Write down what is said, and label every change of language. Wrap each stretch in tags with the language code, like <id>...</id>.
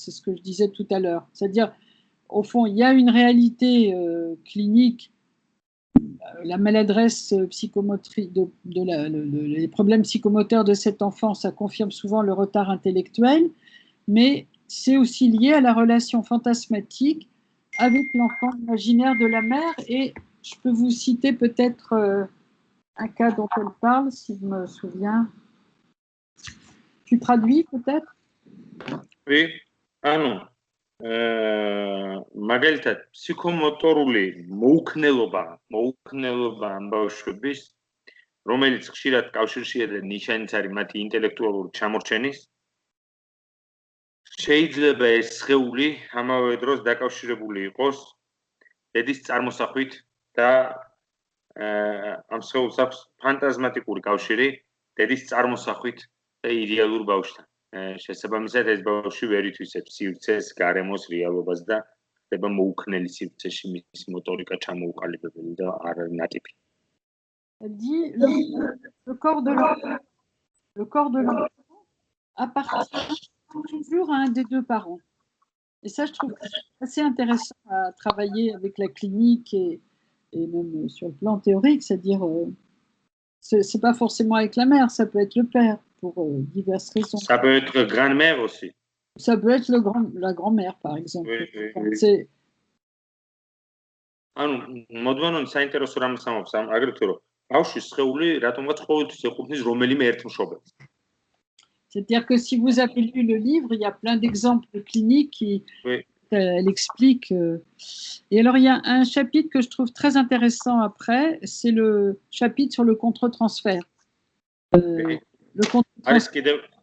<fr>C'est ce que je disais tout à l'heure. C'est-à-dire, au fond, il y a une réalité clinique, la maladresse psychomotrice, les problèmes psychomoteurs de cet enfant, ça confirme souvent le retard intellectuel, mais c'est aussi lié à la relation fantasmatique avec l'enfant imaginaire de la mère. Et je peux vous citer peut-être un cas dont elle parle, si je me souviens. Tu traduis peut-être?</fr> <ka>Oui, ანუ მაგალითად ფსიქომოტორული მოუქნელობა ამბავშვების, რომელიც ხშირად კავშირშია და ნიშანიც არის მათი ინტელექტუალური ჩამორჩენის, შეიძლება ეს სხეული ამავე დროს დაკავშირებული იყოს დედის წარმოსახვით და ამ სხეულს აქვს ფანტაზმატიკური კავშირი დედის წარმოსახვით და იდეალურ ბავშვთან. შესაბამისად ეს ბავშვი ვერ ითვისებს სივრცეს, გარემოს, რეალობას და ხდება მოუქნელი სივრცეში მისი მოტორიკა ჩამოუყალიბებელი და არ არის ნატიფი.</ka> <fr>Elle dit le corps de l'enfant appartient toujours à un des deux parents. Et ça, je trouve assez intéressant à travailler avec la clinique et même sur le plan théorique, c'est-à-dire c'est pas forcément avec la mère, ça peut être le père pour diverses raisons. Ça peut être grand-mère aussi. Ça peut être la grand-mère, par exemple. Oui.</fr> <ka>ანუ მოდვანონ საინტერესო რამს ამბობს ამ აგრეთვე რომ ბავშვის სხეული რატომღაც ყოველთვის ეკუთვნის რომელიმე ერთ მშობელს.</ka> <fr>C'est-à-dire que si vous avez lu le livre, il y a plein d'exemples cliniques qui elle explique. Et alors, il y a un chapitre que je trouve très intéressant après, c'est le chapitre sur le contre-transfert. Le contre-transfert.</fr>